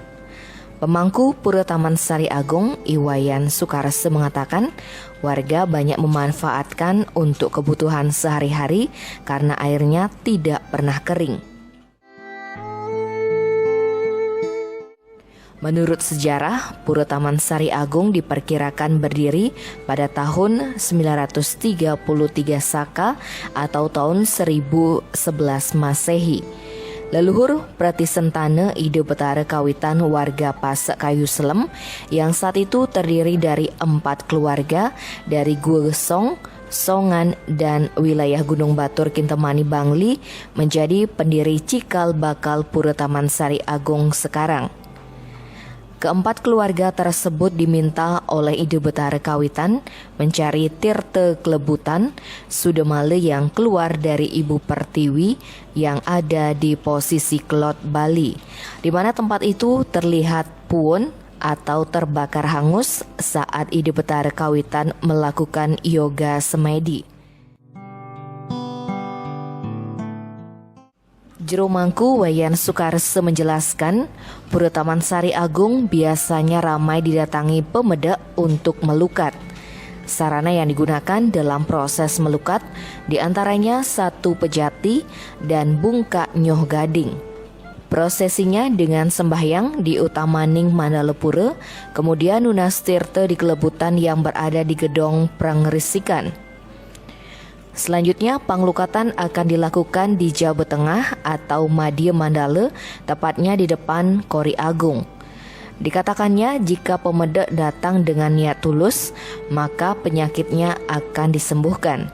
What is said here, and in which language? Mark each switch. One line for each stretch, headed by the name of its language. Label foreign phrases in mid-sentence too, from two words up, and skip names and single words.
Indonesian: Pemangku Pura Taman Sari Agung, Iwayan Sukarse, mengatakan warga banyak memanfaatkan untuk kebutuhan sehari-hari karena airnya tidak pernah kering. Menurut sejarah, Pura Taman Sari Agung diperkirakan berdiri pada tahun 933 Saka atau tahun 1011 Masehi. Leluhur Pratisentana Idu Betara kawitan warga Pasek Kayu Selem yang saat itu terdiri dari 4 keluarga dari Gua Gesong, Songan, dan wilayah Gunung Batur Kintemani Bangli menjadi pendiri cikal bakal Pura Taman Sari Agung sekarang. Keempat keluarga tersebut diminta oleh Idu Betara kawitan mencari tirta kelebutan Sudemale yang keluar dari Ibu Pertiwi yang ada di posisi Kelot Bali, di mana tempat itu terlihat puun atau terbakar hangus saat Idu Betara kawitan melakukan yoga semedi. Jero Mangku Wayan Sukarse menjelaskan, Pura Taman Sari Agung biasanya ramai didatangi pemedak untuk melukat. Sarana yang digunakan dalam proses melukat diantaranya satu pejati dan
Balinese: bungkak nyoh gading.
Indonesian: Prosesinya dengan sembahyang di Utamaning Mandalepura, kemudian
Balinese: nunas tirta
Indonesian: di kelebutan yang berada di gedong Prangrisikan. Selanjutnya, panglukatan akan dilakukan di Jawa Tengah atau Madya Mandala, tepatnya di depan Kori Agung. Dikatakannya jika pemedak datang dengan niat tulus, maka penyakitnya akan disembuhkan.